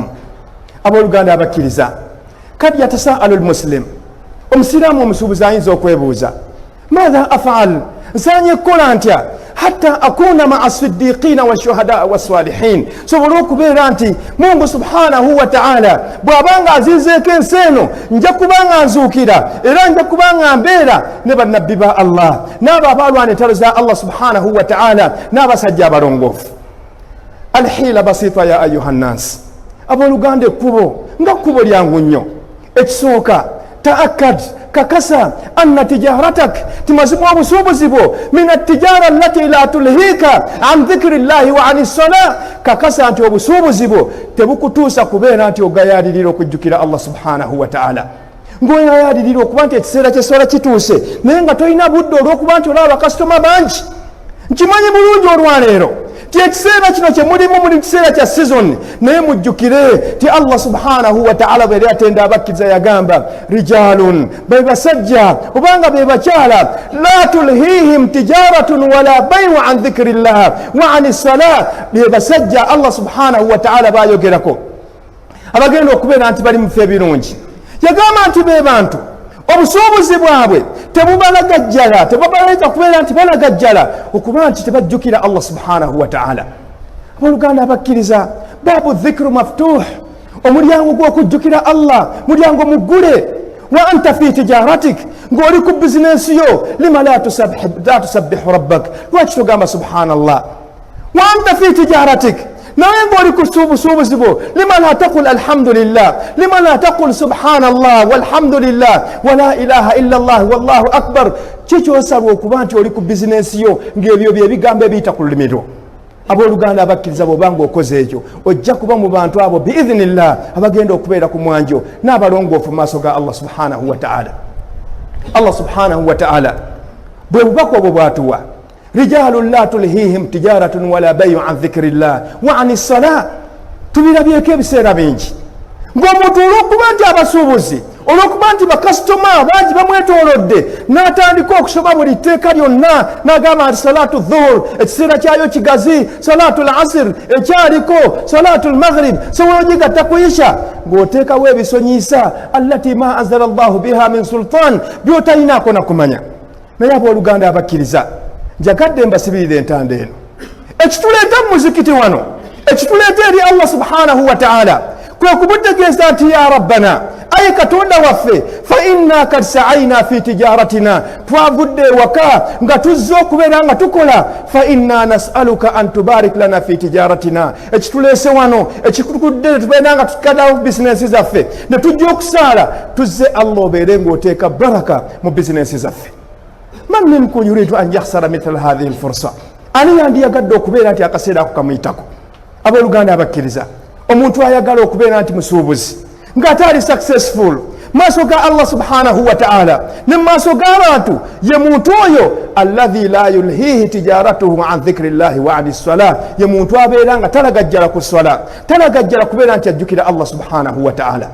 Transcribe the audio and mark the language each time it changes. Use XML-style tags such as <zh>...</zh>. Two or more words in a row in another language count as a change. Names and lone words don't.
<lg>Abooluganda abakkiriza,</lg> <ar>قد يتساءل المسلم,</ar> <lg>omusiraamu omusuubuzi ayinza okwebuuza,</lg> <ar>ماذا أفعل,</ar> <lg>nsaanye kukola ntya</lg> <ar>حتى أكون مع الصديقين والشهداء والصالحين,</ar> <lg>sobole okubeera nti Mungu</lg> <ar>سبحانه وتعالى</ar> <lg>bw'abanga azizeeko ensi eno nja kubanga nzuukira era nja kubanga mbeera ne bannabbi ba Allah n'abo abalwana entalo za Allah</lg> <ar>سبحانه وتعالى</ar> <lg>n'abasajja abalongoofu.</lg> <ar>الحيلة بسيطة يا أيها الناس,</ar> <lg>abooluganda ekkubo nga kkubo lyangu nnyo. Ekisooka ta'akkad, kakasa</lg> <ar>أن تجارتك,</ar> <lg>timazibwa obusuubuzi bwo</lg> <ar>من التجارة التي لا تلهيك عن ذكر الله وعن الصلاة,</ar> <lg>kakasa nti obusuubuzi bwo tebukutuusa kubeera nti ogayaalirira okujjukira Allah</lg> <ar>سبحانه وتعالى,</ar> <lg>ng'oyayaalirira okuba nti ekiseera ky'essola kituuse naye nga tolina budde olw'okuba nti olaba bakasitoma bangi. Nkimanyi bulungi olwaleero ti ekiseera kino kye mulimu kiseera kya season naye mujjukire ti Allah</lg> <ar>سبحانه و</ar> <lg>ta'ala bwe yali atenda abakkiriza yagamba rijalun be basajja obanga be bakyala</lg> <ar>لا تلهيهم تجارة ولا بيع عن ذكر الله وعن الصلاة</ar> <lg>be basajja Allah</lg> <ar>سبحانه وتعالى</ar> <lg>bayogerako abagenda okubeera nti bali mu ffe ebirungi yagamba nti be bantu obusuubuzi bwabwe tebubalagajjala tebabaleka kubeera nti balagajjala okuba nti tebajjukira Allah</lg> <ar>سبحانه وتعالى.</ar> <lg>Abooluganda abakkiriza</lg> <ar>باب الذكر مفتوح</ar> <lg>omulyango gw'okujjukira Allah mulyango muggule</lg> <ar>وأنت في تجارتك</ar> <lg>ng'oli ku bizinesi yo</lg> <ar>لم لا تسبح ربك</ar> <lg>lwaki togamba</lg> <ar>سبحان الله وأنت في تجارتك</ar> <lg>nawe ng'oli ku suubusuubuzi bwo</lg> <ar>لم لا تقول الحمد لله لم لا تقول سبحان الله والحمد لله ولا إله إلا الله والله أكبر</ar> <lg>kikyosabwa okuba nti oli ku bizinesi yo ng'ebyo byebigambo ebiyita ku lulimi lwo. Abooluganda abakkiriza bw'obanga okoze ekyo ojja kuba mu bantu abo biidhinillah abagenda okubeera ku mwanjo n'abalongoofu mu maaso ga Allah</lg> <ar>سبحانه وتعالى. Allah سبحانه وتعالى</ar> <lg>bwe bubaka obwo bw'atuwa</lg> <ar>رجال لا تلهيهم تجارة ولا بيع عن ذكر الله وعن الصلاة</ar> <lg>tubirabyeko ebiseera bingi ng'omuntu olw'okuba nti abasuubuzi olw'okuba nti bakasitoma bangi bamwetoolodde n'atandika okusoba buli tteeka lyonna n'agamba nti</lg> <ar>صلاة الظهر</ar> <lg>ekiseera kyayo kigazi</lg> <ar>صلاة العصر</ar> <lg>ekyaliko</lg> <ar>صلاة المغرب</ar> <lg>sobola ogigatta ku isha ng'oteekawo ebisonyiisa</lg> <ar>التي ما أنزل الله بها من سلطان</ar> <lg>by'otalinaako na kumanya. Naye abooluganda abakkiriza njagadde mbasibirira entanda eno ekituleeta mu muzikiti wano ekituleeta eri Allah</lg> <ar>سبحانه و</ar> <lg>ta'ala kwe kubutegeeza nti</lg> <ar>يا ربنا</ar> <lg>ayi katonda waffe</lg> <ar>فإنا قد سعينا في تجارتنا</ar> <lg>twavudde ewaka nga tuzze okubeera nga tukola</lg> <ar>فإنا نسألك أن تبارك لنا في تجارتنا</ar> <lg>ekituleese wano ekikudde tubeera nga tukadawo bizinesi zaffe ne tujja okusaala tuzze Allah obeere ng'oteeka baraka mu bizinesi zaffe.</lg> <ar>من منكم يريد أن يخسر مثل هذه الفرصة</ar> <lg>ani yandiyagadde okubeera nti akaseera ako kamuyitako. Abooluganda abakkiriza omuntu ayagala okubeera nti musuubuzi ng'ate ali successful maaso ga Allah</lg> <ar>سبحانه وتعالى</ar> <lg>ne maaso g'abantu ye muntu oyo</lg> <ar>الذي لا يلهيه تجارته عن ذكر الله وعن الصلاة</ar> <lg>ye muntu abeera nga talagajjala ku swala talagajjala kubeera nti ajjukira Allah</lg> <ar>سبحانه وتعالى.</ar>